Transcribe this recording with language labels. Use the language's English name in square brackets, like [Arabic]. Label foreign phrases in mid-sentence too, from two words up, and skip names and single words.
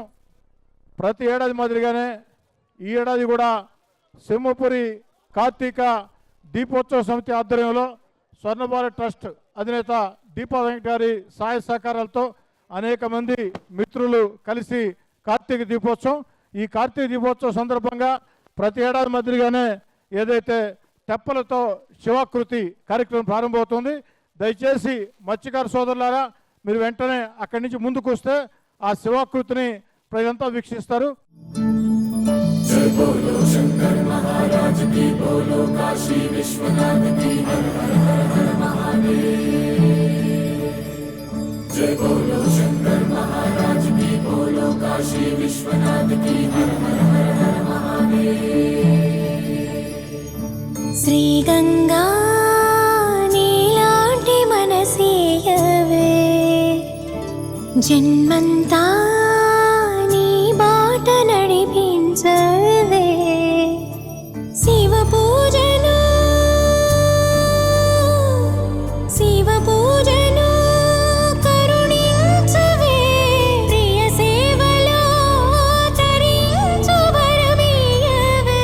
[Telugu] ప్రతి ఏడాది మాదిరిగానే ఈ ఏడాది కూడా సింహపురి కార్తీక దీపోత్సవ సమితి ఆధ్వర్యంలో స్వర్ణభారత్ ట్రస్ట్ అధినేత దీపా వెంకట గారి సహాయ సహకారాలతో అనేక మంది మిత్రులు కలిసి కార్తీక దీపోత్సవం, ఈ కార్తీక దీపోత్సవం సందర్భంగా ప్రతి ఏడాది మాదిరిగానే ఏదైతే తెప్పలతో శివాకృతి కార్యక్రమం ప్రారంభమవుతుంది. దయచేసి మత్స్యకార సోదరులారా, మీరు వెంటనే అక్కడి నుంచి ముందుకు వస్తే ఆ శివాకృతిని ప్రజలంతా వీక్షిస్తారు. [Hindi] जय बोलो शंकर महाराज की, बोलो काशी विश्वनाथ की, हर हर हर हर महादेव. जय बोलो शंकर महाराज की, बोलो काशी विश्वनाथ की, हर हर हर हर महादेव. [Telugu] శ్రీ గంగా నీలాంటి మనసీయవే, జన్మంతా నీ బాట నడిపించవే. శివ పూజలు, శివ పూజలు కరుణించవే, ప్రియ సేవలో తరించు వరమీయవే.